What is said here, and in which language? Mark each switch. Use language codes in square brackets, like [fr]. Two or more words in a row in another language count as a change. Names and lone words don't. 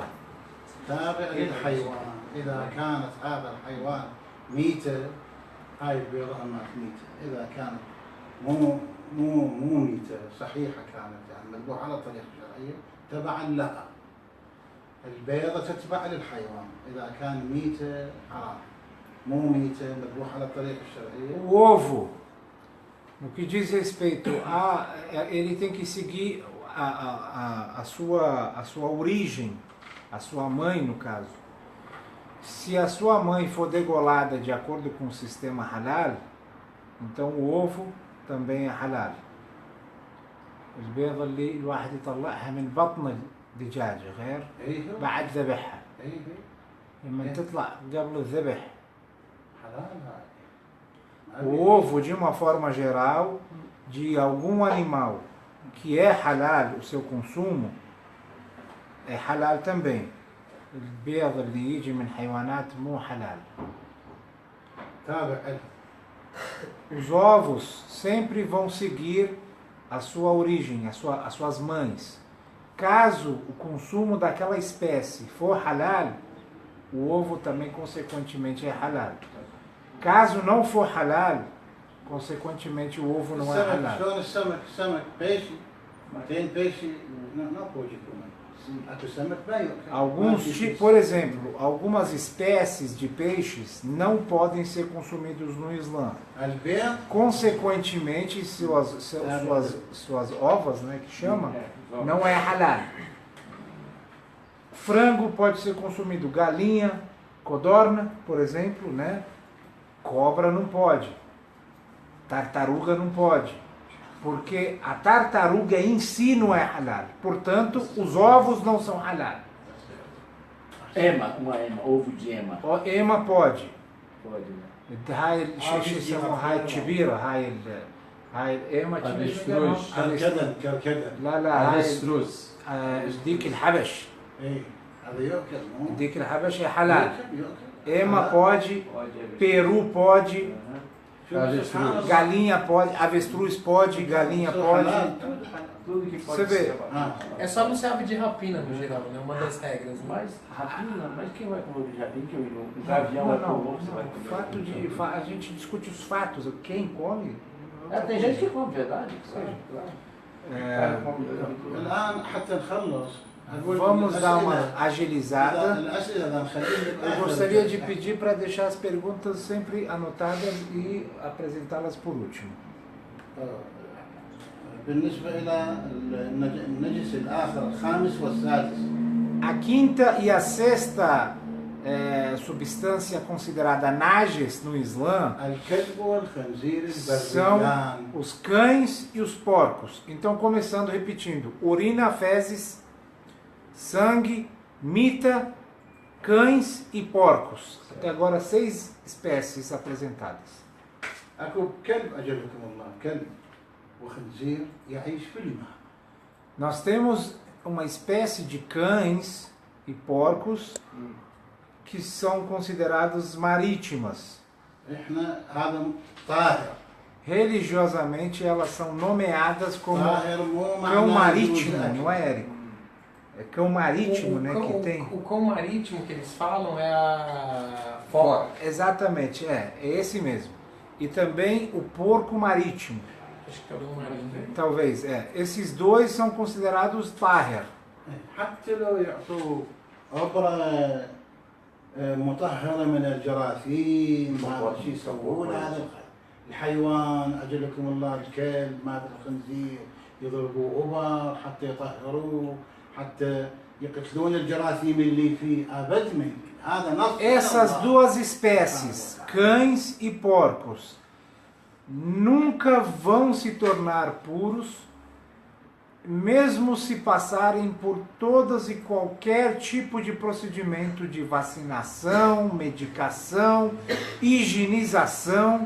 [ar] تابع للحيوان، إذا كانت هذا الحيوان ميتة هاي البيضة ما ميتة، إذا كانت مو ميتة صحيحة كانت يعني مذبوحة على طريقة شرعية تبعا لها. البيضة تتبع للحيوان، إذا كان ميتة حرام، مو ميتة مذبوحة على الطريقة الشرعية. [pt] O ovo, no que diz respeito a, ele tem que seguir a sua origem, a sua mãe no caso. Se a sua mãe for degolada de acordo com o sistema halal, então o ovo também é halal. [ar] البيضة اللي الواحد يطلعها من بطن الدجاجة غير بعد ذبحها. لما تطلع قبل الذبح. [pt] O ovo, de uma forma geral, de algum animal que é halal, o seu consumo, é halal também. [ar] البيض اللي يجي من حيوانات مو حلال. [pt] Os ovos sempre vão seguir a sua origem, as suas mães. Caso o consumo daquela espécie for halal, o ovo também consequentemente é halal. Caso não for halal, consequentemente o ovo não é halal. [ar] شلون السمك [pt] peixe tem peixe não pode comer. Alguns, por exemplo, algumas espécies de peixes não podem ser consumidos no Islã. Consequentemente, suas ovas, né, que chama, não é halal. Frango pode ser consumido, galinha, codorna, por exemplo, né? Cobra não pode. Tartaruga não pode. Porque a tartaruga em si não é halal. Portanto, os ovos não são halal. Ema, ovo de ema. Ema pode. Pode, né? [ar] هاي الشيء يسموه هاي الكبيرة هاي الإيمة كركدة لا هاي الستروس ديك الحبش هذا يؤكل ديك الحبش [pt] é halal. Ema pode, peru pode, galinha pode, avestruz pode, galinha pode. Tudo que pode Você vê. ser. É só não se ave de rapina no geral, né? Uma das regras. Né? Mas rapina, mas quem vai comer de rapina? Um gavião vai comer, você vai comer. Fato de, a gente discute os fatos, quem come. Tem gente que come, verdade? [ar] الآن حتى نخلص. [pt] Vamos dar uma agilizada. Eu gostaria de pedir para deixar as perguntas sempre anotadas e apresentá-las por último. [ar] بالنسبة إلى النجس الآخر الخامس والسادس. [pt] A quinta e a sexta substância considerada najes no Islã são os cães e os porcos. Então, começando repetindo: urina, fezes, sangue, mita, cães e porcos. Até agora 6 espécies apresentadas. [ar] أكو كلب أجلكم الله كلب وخنزير يعيش في الماء. [pt] Nós temos uma espécie de cães e porcos que são considerados marítimas. [ar] إحنا هذا طاهر. [pt] religiosamente elas são nomeadas como [ar] طاهر مو [pt] cão [ar] معناه [pt] marítimo, [ar] يجوز [pt] não é, Érico? É cão marítimo, né, que tem. O cão marítimo que eles falam é a foca. Exatamente, é esse mesmo. E também o porco marítimo, Acho que é o cão marítimo. talvez, Esses dois são considerados taher. [ar] حتى لو يعطوا عبرة مطهرة من الجراثيم هذا الشيء يسوون هذا الحيوان أجلكم الله الكلب مات الخنزير يضربوا أبر حتى يطهروه حتى يقتلون الجراثيم اللي فيه أبد ما يمكن هذا نص [pt] Essas duas espécies, cães e porcos, nunca vão se tornar puros, mesmo se passarem por todas e qualquer tipo de procedimento de vacinação, medicação, higienização.